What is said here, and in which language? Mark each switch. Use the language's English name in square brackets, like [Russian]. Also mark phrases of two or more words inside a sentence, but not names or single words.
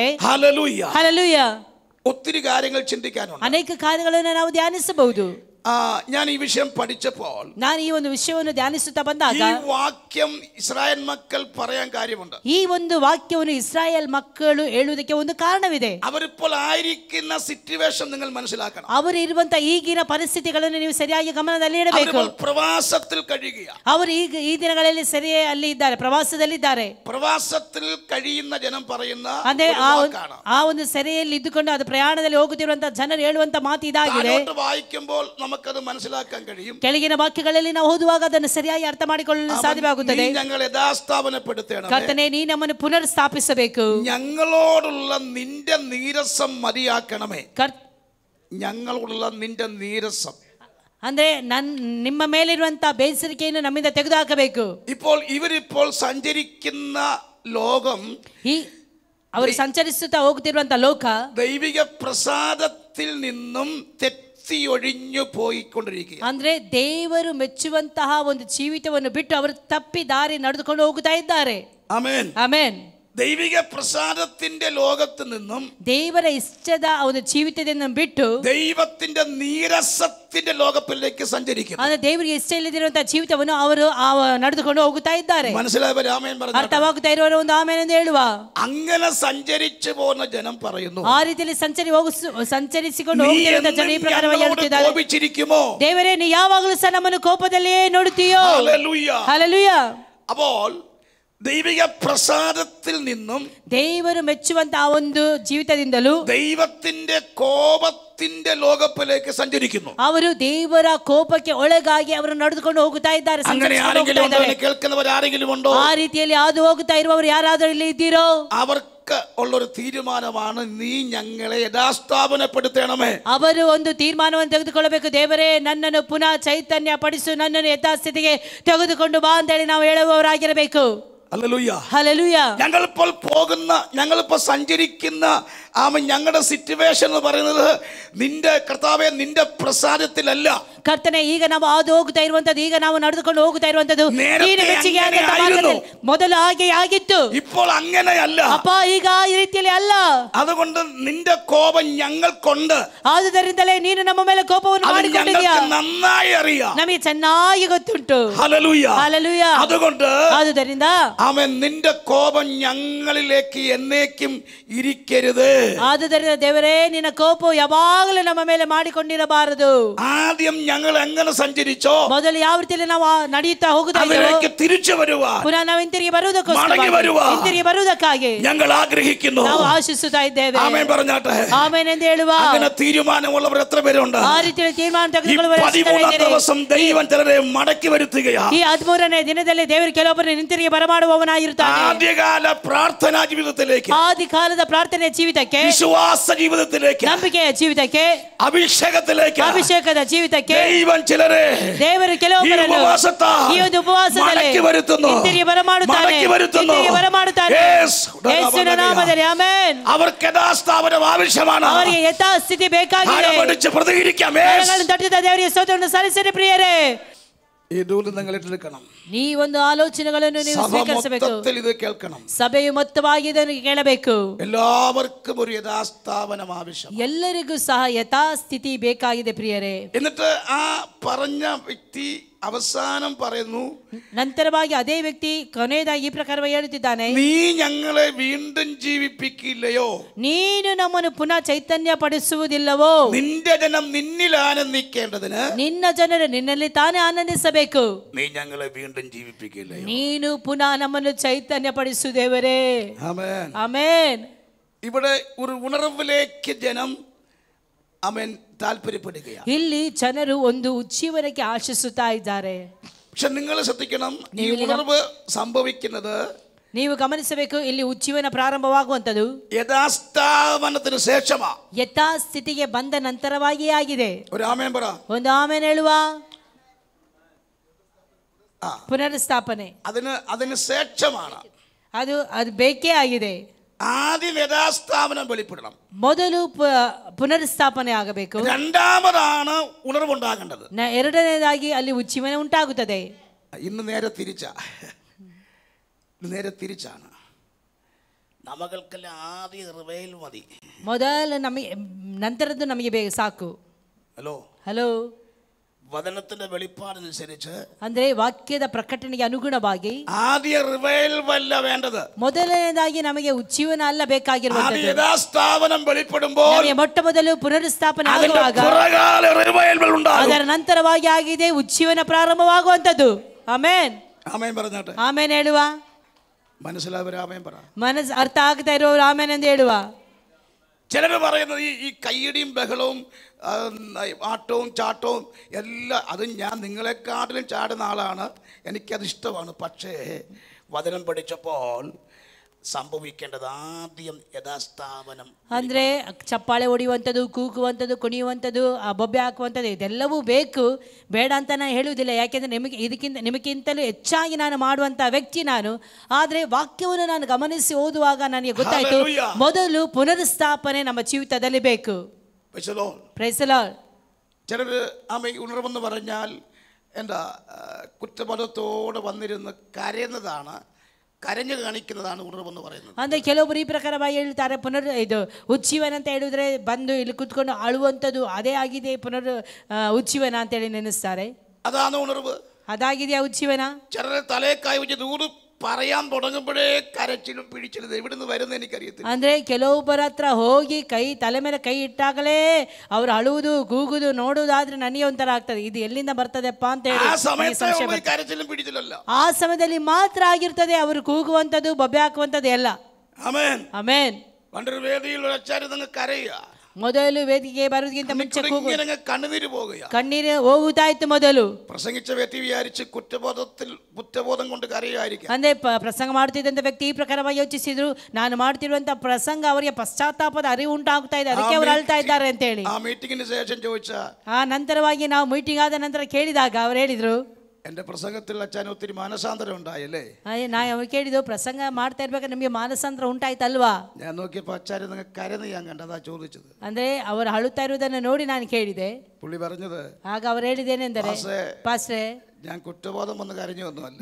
[Malayalam] ഹല്ലേലൂയ, [Kannada] ಹಲ್ಲೆಲೂಯ, [Malayalam] ഒത്തിരി കാര്യങ്ങൾ ചിന്തിക്കാനുണ്ട്. [Kannada] ಅನೇಕ ಕಾರ್ಯಗಳನ್ನು ನಾವು ಧ್ಯಾನಿಸಬಹುದು. [Malayalam] ഞാൻ ഈ വിഷയം പഠിച്ചപ്പോൾ [Kannada] ನಾನು ಈ ಒಂದು ವಿಷಯವನ್ನು ಧ್ಯಾನಿಸುತ್ತಾ ಬಂದಾಗ [Malayalam] ഈ വാക്യം ഇസ്രായേൽ മക്കൾ പറയാൻ കാര്യമുണ്ട്. [Kannada] ಈ ಒಂದು ವಾಕ್ಯವನ್ನು ಇಸ್ರಾಯೇಲ್ ಮಕ್ಕಳು ಹೇಳುವುದಕ್ಕೆ ಒಂದು ಕಾರಣವಿದೆ. [Malayalam] അവരിപ്പോൾ ആയിരിക്കുന്ന സിറ്റുവേഷൻ നിങ്ങൾ മനസ്സിലാക്കണം. [Kannada] ಅವರು ಇರುವಂತ ಈಗಿನ ಪರಿಸ್ಥಿತಿಗಳನ್ನು ನೀವು ಸರಿಯಾಗಿ ಗಮನದಲ್ಲಿ ಇಡಬೇಕು. [Malayalam] പ്രവാസത്തിൽ കഴിയുക. [Kannada] ಅವರು ಈಗ ಈ ದಿನಗಳಲ್ಲಿ ಸರಿಯೇ ಅಲ್ಲಿ ಇದ್ದಾರೆ, ಪ್ರವಾಸದಲ್ಲಿದ್ದಾರೆ. [Malayalam] പ്രവാസത്തിൽ കഴിയുന്ന ജനം പറയുന്ന [Kannada] ಅಂದ್ರೆ ಆ ಒಂದು ಸೆರೆಯಲ್ಲಿ ಇದ್ದುಕೊಂಡು ಅದು ಪ್ರಯಾಣದಲ್ಲಿ ಹೋಗುತ್ತಿರುವಂತಹ ಜನರು ಹೇಳುವಂತ ಮಾತು ಇದಾಗಿದೆ. [Malayalam] വായിക്കുമ്പോൾ നമുക്കത് മനസ്സിലാക്കാൻ കഴിയും. [Kannada] ಕೆಳಗಿನ ವಾಕ್ಯಗಳಲ್ಲಿ ನಾವು ಓದುವಾಗ ಅದನ್ನು ಸರಿಯಾಗಿ ಅರ್ಥ ಮಾಡಿಕೊಳ್ಳಲು ಸಾಧ್ಯವಾಗುತ್ತದೆ. [Malayalam] ഞങ്ങൾ യഥാസ്ഥാപനപ്പെടുത്തണം. [Kannada] ಕರ್ತನೇ, ನೀ ನಮ್ಮನ್ನು ಪುನರ್ ಸ್ಥಾಪಿಸಬೇಕು. [Malayalam] ഞങ്ങളോടുള്ള നിന്റെ നീരസം മതിയാക്കണമേ. ഞങ്ങളുള്ള നിന്റെ നീരസം [Kannada] ಅಂದ್ರೆ ನಿಮ್ಮ ಮೇಲಿರುವಂತಹ ಬೇಸರಿಕೆಯನ್ನು ನಮ್ಮಿಂದ ತೆಗೆದುಹಾಕಬೇಕು. [Malayalam] ಇವರಿപ്പോൾ സഞ്ചരിക്കുന്ന ലോകം, [Kannada] ಈ ಅವರು ಸಂಚರಿಸುತ್ತಾ ಹೋಗುತ್ತಿರುವಂತಹ ಲೋಕ [Malayalam] ദൈവിക പ്രസാദത്തിൽ നിന്നും തെറ്റിയൊഴിഞ്ഞു പോയിക്കൊണ്ടിരിക്കുക. [Kannada] ಅಂದ್ರೆ ದೇವರು ಮೆಚ್ಚುವಂತಹ ಒಂದು ಜೀವಿತವನ್ನು ಬಿಟ್ಟು ಅವರು ತಪ್ಪಿ ದಾರಿ ನಡೆದುಕೊಂಡು ಹೋಗುತ್ತಾ ಇದ್ದಾರೆ. ಆಮೆನ್, ಆಮೆನ್. [Malayalam] ദൈവിക പ്രസാദത്തിന്റെ ലോകത്ത് നിന്നും [Kannada] ದೇವರ ಇಷ್ಟದ ಒಂದು ಜೀವಿತದಿಂದ ಬಿಟ್ಟು [Malayalam] ദൈവത്തിന്റെ നീരസത്തിന്റെ ലോകത്തിലേക്ക് സഞ്ചരിക്കുന്നു. [Kannada] ಅಂದ್ರೆ ದೇವರಿಗೆ ಇಷ್ಟ ಇಲ್ಲದಿರುವಂತಹ ಜೀವಿತವನ್ನು ಅವರು ನಡೆದುಕೊಂಡು ಹೋಗುತ್ತಾ ಇದ್ದಾರೆ. [Malayalam] മനസ്സിലായവർ ആമേൻ പറഞ്ഞു. [Kannada] ಅರ್ಥವಾಗುತ್ತಾ ಇರುವವರು ಒಂದು ಆಮೇನ್ ಎಂದು ಹೇಳುವ. [Malayalam] അങ്ങനെ സഞ്ചരിച്ചു പോകുന്ന ജനം പറയുന്നു, [Kannada] ಆ ರೀತಿಯಲ್ಲಿ ಸಂಚರಿಸಿಕೊಂಡು ಹೋಗುತ್ತಿರುವಂತಹ ಜನ ಈ ಪ್ರಕಾರವಾಗಿ ಹೇಳುತ್ತಿದ್ದಾರೆ, [Malayalam] കോപിച്ചിരിക്കുമോ [Kannada] ದೇವರೇ, ನೀ ಯಾವಾಗಲೂ ಸಹ ನಮ್ಮನ್ನು ಕೋಪದಲ್ಲಿಯೇ ನೋಡುತ್ತೀಯೋ. [Malayalam] ഹല്ലേലൂയ, [Kannada] ಹಲ್ಲೆಲೂಯ. [Malayalam] അപ്പോൾ ദൈവിക പ്രസാദത്തിൽ നിന്നും [Kannada] ದೇವರು ಮೆಚ್ಚುವಂತಹ ಒಂದು ಜೀವಿತದಿಂದಲೂ [Malayalam] ദൈവത്തിന്റെ കോപത്തിന്റെ ലോകത്തിലേക്ക് സഞ്ചരിക്കുന്നു. [Kannada] ಅವರು ದೇವರ ಕೋಪಕ್ಕೆ ಒಳಗಾಗಿ ಅವರು ನಡೆದುಕೊಂಡು ಹೋಗುತ್ತಾ ಇದ್ದಾರೆ. [Malayalam] കേൾക്കുന്നവർ ആരെങ്കിലും ഉണ്ടോ? [Kannada] ಆ ರೀತಿಯಲ್ಲಿ ಹಾದು ಹೋಗುತ್ತಾ ಇರುವವರು ಯಾರಾದರೂ ಇಲ್ಲಿ ಇದ್ದೀರೋ? [Malayalam] അവർക്ക് ഉള്ളൊരു തീരുമാനമാണ്, നീ ഞങ്ങളെ യഥാസ്ഥാപനപ്പെടുത്തണമേ. [Kannada] ಅವರು ಒಂದು ತೀರ್ಮಾನವನ್ನು ತೆಗೆದುಕೊಳ್ಳಬೇಕು. ದೇವರೇ, ನನ್ನನ್ನು ಪುನಃ ಚೈತನ್ಯ ಪಡಿಸು, ನನ್ನನ್ನು ಯಥಾಸ್ಥಿತಿಗೆ ತೆಗೆದುಕೊಂಡು ಬಾ ಅಂತೇಳಿ ನಾವು ಹೇಳುವವರಾಗಿರಬೇಕು. [Malayalam] ഹല്ലേലൂയ, ഹല്ലേലൂയ. ഞങ്ങളിപ്പോൾ സഞ്ചരിക്കുന്ന ഞങ്ങളുടെ സിറ്റുവേഷൻ എന്ന് പറയുന്നത് നിന്റെ കർത്താവേ, നിന്റെ പ്രസാദത്തിലല്ല. [Kannada] ಕರ್ತನೆ, ಈಗ ನಾವು ಹಾದು ಹೋಗುತ್ತಾ ಇರುವಂತದ್ದು, ಈಗ ನಾವು ನಡೆದುಕೊಂಡು ಹೋಗುತ್ತಾ ಇರುವಂತದ್ದು ಮೊದಲು ಹಾಗೆ ಆಗಿತ್ತು. [Malayalam] ഇപ്പോൾ അങ്ങനെയല്ല [Kannada] ಅಪ್ಪ, ಈಗ ಈ ರೀತಿಯಲ್ಲಿ ಅಲ್ಲ. [Malayalam] അതുകൊണ്ട് നിന്റെ കോപം ഞങ്ങൾക്കുണ്ട്. [Kannada] ಆದುದರಿಂದಲೇ ನೀನು ನಮ್ಮ ಮೇಲೆ ಕೋಪವನ್ನು ಮಾಡಿಕೊಂಡಿದ್ದೀಯಾ, [Malayalam] നന്നായി അറിയാം, [Kannada] ನಮಗೆ ಚೆನ್ನಾಗಿ ಗೊತ್ತುಂಟು. [Malayalam] ഹല്ലേലൂയ, ഹല്ലേലൂയ. ആದುದರಿಂದ ആമേൻ, നിന്റെ കോപം ഞങ്ങളിലേക്ക് എന്നേക്കും ഇരിക്കരുത്. [Kannada] ಆದುದರಿಂದ ದೇವರೇ, ನಿನ್ನ ಕೋಪವು ಯಾವಾಗಲೂ ನಮ್ಮ ಮೇಲೆ ಮಾಡಿಕೊಂಡಿರಬಾರದು. [Malayalam] ആദ്യം ഞങ്ങൾ എങ്ങനെ സഞ്ചരിച്ചോ [Kannada] ಮೊದಲು ಯಾವ ರೀತಿಯಲ್ಲಿ ನಾವು ನಡೆಯುತ್ತಾ ಹೋಗುತ್ತೇವೆ, [Malayalam] തിരിച്ചു വരുവാൻ, [Kannada] ಪುನಃ ನಾವು ಹಿಂತಿರುಗಿ ಬರುವುದಕ್ಕಾಗಿ [Malayalam] ഞങ്ങൾ ആഗ്രഹിക്കുന്നു, [Kannada] ನಾವು ಆಶಿಸುತ್ತಾ ಇದ್ದೇವೆ. [Malayalam] ആമേൻ പറഞ്ഞാട്ടെ. [Kannada] ಆಮೇನ್ ಎಂದು ಹೇಳುವ. [Malayalam] അങ്ങനെ തീരുമാനമുള്ളവർ എത്ര പേരുണ്ട്? [Kannada] ಆ ರೀತಿಯಲ್ಲಿ ತೀರ್ಮಾನ ತೆಗೆದುಕೊಳ್ಳುವವರು [Malayalam] 13ാം ദിവസം ദൈവം ചിലരെ മടക്കി വരുത്തുകയാണ്. [Kannada] ಈ 13ನೇ ದಿನದಲ್ಲಿ ದೇವರು ಕೆಲವೊಬ್ಬರನ್ನು ಹಿಂತಿರುಗಿ ಬರಮಾಡುವವನಾಗಿರುತ್ತಾನೆ. [Malayalam] ആദ്യകാല പ്രാർത്ഥനാ ജീവിതത്തിലേക്ക്, [Kannada] ಆದಿ ಕಾಲದ ಪ್ರಾರ್ಥನೆ ಜೀವಿತಕ್ಕೆ, [Malayalam] വിശ്വാസ ജീവിതത്തിലേക്ക്, [Kannada] ನಂಬಿಕೆಯ ಜೀವಿತಕ್ಕೆ, [Malayalam] ಅಭಿಷೇಕത്തിലേക്ക്, [Kannada] ಅಭಿಷೇಕದ ಜೀವಿತಕ್ಕೆ [Malayalam] ദൈവം ചിലരെ, [Kannada] ದೇವರು ಕೆಲವೊಬ್ಬರನ್ನು ಈ ಒಂದು ಉಪವಾಸದಲ್ಲಿ ಹಿಂತಿರುಗಿ ಬರಮಾಡುತ್ತಾನೆ. ಯೇಸುವಿನ ನಾಮದಲ್ಲಿ ಆಮೆನ್. [Malayalam] അവർക്ക് യഥാസ്ഥാപനം ആവശ്യമാണ്. [Kannada] ಅವರಿಗೆ ಯಥಾಸ್ಥಿತಿ ಬೇಕಾಗಿದೆ. [Malayalam] പ്രതികരിക്കാം. [Kannada] ದೇವರಿಗೆ ಸ್ತೋತ್ರವನ್ನು ಸಲ್ಲಿಸಿರಿ ಪ್ರಿಯರೇ. [Malayalam] ಇದು നിങ്ങൾ എടുക്കണം. [Kannada] ಈ ಒಂದು ಆಲೋಚನೆಗಳನ್ನು ನೀವು ಸ್ವೀಕರಿಸಬೇಕು. [Malayalam] ഇത് കേൾക്കണം. [Kannada] ಸಭೆಯು ಮೊತ್ತವಾಗಿ ಇದನ್ನು ಕೇಳಬೇಕು. [Malayalam] എല്ലാവർക്കും ഒരു യഥാസ്ഥാപനം ആവശ്യം. [Kannada] ಎಲ್ಲರಿಗೂ ಸಹ ಯಥಾಸ್ಥಿತಿ ಬೇಕಾಗಿದೆ ಪ್ರಿಯರೇ. [Malayalam] എന്നിട്ട് ആ പറഞ്ഞ വ്യക്തി അവസാനം പറയുന്നു, [Kannada] ನಂತರವಾಗಿ ಅದೇ ವ್ಯಕ್ತಿ ಕೊನೆಯದಾಗಿ ಈ ಪ್ರಕಾರವಾಗಿ ಹೇಳುತ್ತಿದ್ದಾನೆ, [Malayalam] നീ ഞങ്ങളെ വീണ്ടും ജീവിപ്പിക്കില്ലയോ, [Kannada] ನೀನು ನಮ್ಮನ್ನು ಪುನಃ ಚೈತನ್ಯ ಪಡಿಸುವುದಿಲ್ಲವೋ, [Malayalam] നിന്റെ ജനം നിന്നിൽ ആനന്ദിക്കേണ്ടതിന് [Kannada] ನಿನ್ನ ಜನರು ನಿನ್ನಲ್ಲಿ ತಾನೇ ಆನಂದಿಸಬೇಕು, [Malayalam] നീ ഞങ്ങളെ വീണ്ടും ജീവിപ്പിക്കില്ലയോ, [Kannada] ನೀನು ಪುನಃ ನಮ್ಮನ್ನು ಚೈತನ್ಯ ಪಡಿಸು ದೇವರೇ. [Malayalam] ആമേൻ, [Kannada] ಆಮೆನ್. [Malayalam] ഇവിടെ ഒരു ഉണർവിലേക്ക് ജനം ആമേൻ താല്പര്യപ്പെടുകയാണ്. [Kannada] ಇಲ್ಲಿ ಜನರು ಒಂದು ಉಜ್ಜೀವನಕ್ಕೆ ಆಶಿಸುತ್ತಾ ಇದ್ದಾರೆ. [Malayalam] പക്ഷെ നിങ്ങൾ ശ്രദ്ധിക്കണം, ഈ ഉണർവ് സംഭവിക്കുന്നത്, [Kannada] ನೀವು ಗಮನಿಸಬೇಕು, ಇಲ್ಲಿ ಉಜ್ಜೀವನ ಪ್ರಾರಂಭವಾಗುವಂತದ್ದು [Malayalam] ಯಥಾಸ್ಥಾಪನത്തിന് ശേഷമാ, [Kannada] ಯಥಾಸ್ಥಿತಿಗೆ ಬಂದ ನಂತರವಾಗಿ ಆಗಿದೆ. [Malayalam] ഒരു ആമേൻ പറ. [Kannada] ಒಂದು ಆಮೇನ್ ಹೇಳುವ. ಪುನರ್ಸ್ಥಾಪನೆ [Malayalam] അതിന് ശേഷമാണ്. [Kannada] ಅದು ಬೇಕೇ ಆಗಿದೆ. [Malayalam] ആദ്യം യഥാസ്ഥാപനം വെളിപ്പെടണം, [Kannada] ಮೊದಲು ಪುನರ್ಸ್ಥಾಪನೆ ಆಗಬೇಕು, [Malayalam] രണ്ടാമതാണ് ഉണർവുണ്ടാകേണ്ടത്, [Kannada] ಎರಡನೇದಾಗಿ ಅಲ್ಲಿ ಉಜ್ಜೀವನ ಉಂಟಾಗುತ್ತದೆ. [Malayalam] ഇന്ന് നേരെ തിരിച്ചാണ്. [Kannada] ನಮಗೆಲ್ಲ ಆದಿ ರಿವೈಲ್ ಮದಿ, ಮೊದಲು ನಮಗೆ ನಂತರದ್ದು ನಮಗೆ ಸಾಕು. ಹಲೋ, [Malayalam] വചനത്തിന്റെ വെളിപ്പാടനുസരിച്ച് [Kannada] ಅಂದ್ರೆ ವಾಕ್ಯದ ಪ್ರಕಟಣೆಗೆ ಅನುಗುಣವಾಗಿ [Malayalam] ആദ്യ റിവൈവൽ അല്ല വേണ്ടത്. [Kannada] ಮೊದಲನೇದಾಗಿ ನಮಗೆ ಉಜ್ಜೀವನ ಅಲ್ಲ ಬೇಕಾಗಿರುವಂತದ್ದು. [Malayalam] യഥാസ്ഥാപനം വെളിപ്പെടുമ്പോൾ [Kannada] ನಮಗೆ ಮೊಟ್ಟ ಮೊದಲು ಪುನರುಸ್ಥಾಪನೆ ಆಗುವಾಗ ಅದರ ನಂತರವಾಗಿ ಆಗಿದೆ ಉಜ್ಜೀವನ ಪ್ರಾರಂಭವಾಗುವಂತದ್ದು. ಆಮೆನ್ [Malayalam] ಆಮೆನ್ പറഞ്ഞാട്ടെ. [Kannada] ಆಮೆನ್ ಹೇಳುವ. [Malayalam] മനസ്സിലാവരും ആമേൻ പറ. [Kannada] മനസ്സ് ಅರ್ಥ ಆಗ್ತಾ ಇರೋರು ಆಮೆನ್ ಎಂದು ಹೇಳುವ. [Malayalam] ചിലർ പറയുന്നത് ഈ കയ്യടിയും ബഹളവും ആട്ടവും ചാട്ടവും എല്ലാം അത് ഞാൻ നിങ്ങളെക്കാട്ടിലും ചാടുന്ന ആളാണ്, എനിക്കത് ഇഷ്ടമാണ്. പക്ഷേ വചനം പഠിച്ചപ്പോൾ ಸಂಭವಿക്കേണ്ടത് ആദ്യം യഥാസ്ഥാപനം. [Kannada] ಅಂದ್ರೆ ಚಪ್ಪಾಳೆ ಹೊಡೆಯುವಂಥದ್ದು, ಕೂಗುವಂಥದ್ದು, ಕುಣಿಯುವಂಥದ್ದು, ಬೊಬ್ಬೆ ಹಾಕುವಂಥದ್ದು ಇದೆಲ್ಲವೂ ಬೇಕು, ಬೇಡ ಅಂತ ನಾನು ಹೇಳುವುದಿಲ್ಲ. ಯಾಕೆಂದರೆ ನಿಮಗಿಂತಲೂ ಹೆಚ್ಚಾಗಿ ನಾನು ಮಾಡುವಂಥ ವ್ಯಕ್ತಿ ನಾನು. ಆದರೆ ವಾಕ್ಯವನ್ನು ನಾನು ಗಮನಿಸಿ ಓದುವಾಗ ನನಗೆ ಗೊತ್ತಾಯಿತು, ಮೊದಲು ಪುನರುಸ್ಥಾಪನೆ ನಮ್ಮ ಜೀವಿತದಲ್ಲಿ ಬೇಕು. [English] Praise the Lord. [Malayalam] ചിലർ ഉണർവെന്ന് പറഞ്ഞാൽ എന്താ കുറ്റബോധത്തോടെ വന്നിരുന്ന് കരയുന്നതാണ്, ಕರೆഞ്ഞു കാണിക്കുന്നതാണ് ഉണർവെന്ന് പറയുന്നത്. [Kannada] ಅಂದ್ರೆ ಕೆಲವೊಬ್ಬರು ಈ ಪ್ರಕಾರವಾಗಿ ಹೇಳ್ತಾರೆ, ಇದು ಉಜ್ಜೀವನ ಅಂತ ಹೇಳಿದ್ರೆ ಬಂದು ಇಲ್ಲಿ ಕುತ್ಕೊಂಡು ಅಳುವಂಥದ್ದು ಅದೇ ಆಗಿದೆ ಉಜ್ಜೀವನ ಅಂತ ಹೇಳಿ ನೆನೆಸ್ತಾರೆ. [Malayalam] അതാണ് ഉണർവ്. [Kannada] അതാಗಿದೆಯಾ ಉಜ್ಜೀವನ? [Malayalam] ചിലരെ തലേ കൈ വെച്ച് ദൂരെ പറയാൻ തുടങ്ങുമ്പോഴേ കരച്ചിലും പിടിച്ചിലും എവിടുന്ന് വരുന്ന എനിക്കറിയത്തില്ല. [Kannada] ಅಂದ್ರೆ ಕೆಲವೊಬ್ಬರ ಹತ್ರ ಹೋಗಿ ತಲೆ ಮೇಲೆ ಕೈ ಇಟ್ಟಾಗಲೇ ಅವ್ರು ಅಳುವುದು, ಕೂಗುದು ನೋಡುವುದಾದ್ರೆ ನನಗೆ ಒಂಥರ ಆಗ್ತದೆ, ಇದು ಎಲ್ಲಿಂದ ಬರ್ತದೆಪ್ಪ ಅಂತ ಹೇಳಿ. [Malayalam] കരച്ചിലും പിടിച്ചിലല്ല, [Kannada] ಆ ಸಮಯದಲ್ಲಿ ಮಾತ್ರ ಆಗಿರ್ತದೆ ಅವರು ಕೂಗುವಂಥದ್ದು, ಬೊಬ್ಬೆ ಹಾಕುವಂಥದ್ದು ಎಲ್ಲ. ಆಮೆನ್ ಆಮೆನ್. [Malayalam] പണ്ടൊരു വേദിയിൽ ഒരു അച്ചാര്യ കരയുക, [Kannada] ಮೊದಲು ವೇದಿಕೆ ಬರೋದಕ್ಕಿಂತ ಮುಂಚೆ [Malayalam] കണ്ണുനീര് പോകുക, [Kannada] ಕಣ್ಣೀರು ಹೋಗುತ್ತಾಯ್ತು ಮೊದಲು. [Malayalam] പ്രസംഗിച്ച വ്യക്തി വിചാരിച്ച് കുറ്റബോധം കൊണ്ട് കരയുമായിരിക്കും. [Kannada] ಅಂದ್ರೆ ಪ್ರಸಂಗ ಮಾಡುತ್ತಿದ್ದಂತ ವ್ಯಕ್ತಿ ಈ ಪ್ರಕಾರವಾಗಿ ಯೋಚಿಸಿದ್ರು, ನಾನು ಮಾಡ್ತಿರುವಂತ ಪ್ರಸಂಗ ಅವರಿಗೆ ಪಶ್ಚಾತ್ತಾಪದ ಅರಿವು ಉಂಟಾಗ್ತಾ ಇದೆ, ಅದಕ್ಕೆ ಅವರು ಅಳ್ತಾ ಇದ್ದಾರೆ ಅಂತ ಹೇಳಿ. [Malayalam] ಆ ಮೀಟಿಂಗಿನ ಶೇಷം ചോദിച്ച [Kannada] ಆ ನಂತರವಾಗಿ ನಾವು ಮೀಟಿಂಗ್ ಆದ ನಂತರ ಕೇಳಿದಾಗ ಅವರು ಹೇಳಿದ್ರು, [Malayalam] എന്റെ പ്രസംഗത്തിൽ അച്ഛൻ ഒത്തിരി മാനസാന്തരം ഉണ്ടായല്ലേ. [Kannada] ನಾವು ಕೇಳಿದ್ದು, ಪ್ರಸಂಗ ಮಾಡ್ತಾ ಇರ್ಬೇಕಾದ್ರೆ ನಿಮಗೆ ಮಾನಸಾಂತರ ಉಂಟಾಯ್ತಲ್ವಾ? [Malayalam] ഞാൻ നോക്കിയപ്പോൾ അച്ഛൻ കരന്ന് ഞാൻ കണ്ടതാ ചോദിച്ചത്. [Kannada] ಅಂದ್ರೆ ಅವರು ಅಳುತ್ತಾ ಇರುವುದನ್ನು ನೋಡಿ ನಾನು ಕೇಳಿದೆ. [Malayalam] പുള്ളി പറഞ്ഞത്, [Kannada] ಆಗ ಅವರು ಹೇಳಿದ್ದೇನೆಂದರೆ, ಪಾಸ್ಟ್ರೇ [Malayalam] ഞാൻ കുറ്റബോധം വന്ന് കരഞ്ഞൊന്നുമല്ല,